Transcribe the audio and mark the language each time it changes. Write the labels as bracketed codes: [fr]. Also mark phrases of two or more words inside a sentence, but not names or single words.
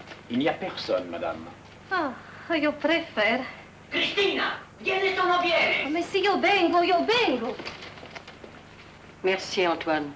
[fr] Il n'y a personne, madame. Ah, io préfère. [it] Cristina, vieni o non vieni? [fr] Mais si [it] io vengo, io vengo. [fr] Merci, Antoine.